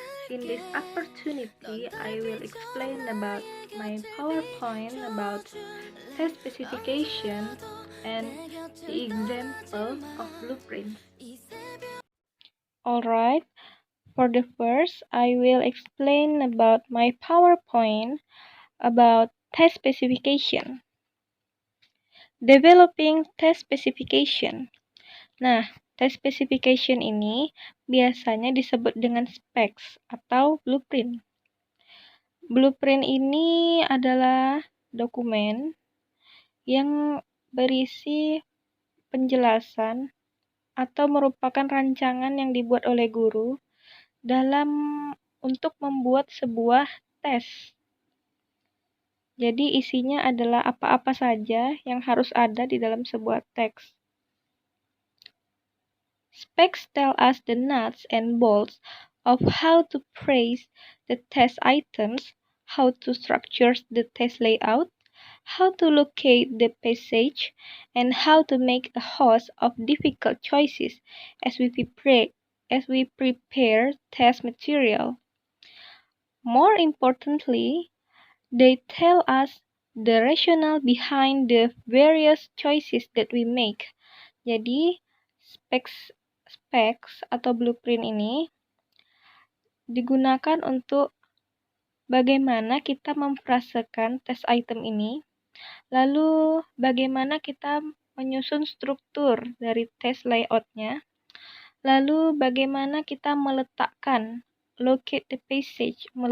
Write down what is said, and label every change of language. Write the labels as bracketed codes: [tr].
[en] In this opportunity, I will explain about my PowerPoint about test specification and the example of blueprints. Alright, for the first, I will explain about my PowerPoint about test specification. Developing test specification. [id] Nah, test specification ini biasanya disebut dengan specs atau blueprint. Blueprint ini adalah dokumen yang berisi penjelasan atau merupakan rancangan yang dibuat oleh guru untuk membuat sebuah tes. Jadi isinya adalah apa-apa saja yang harus ada di dalam sebuah teks. [en] Specs tell us the nuts and bolts of how to phrase the test items, how to structure the test layout, how to locate the passage, and how to make a host of difficult choices as we prepare test material. More importantly, they tell us the rationale behind the various choices that we make. [id] Jadi, specs atau blueprint ini digunakan untuk bagaimana kita memfrasekan tes item ini, lalu bagaimana kita menyusun struktur dari tes layoutnya, lalu bagaimana kita meletakkan [en] locate the passage,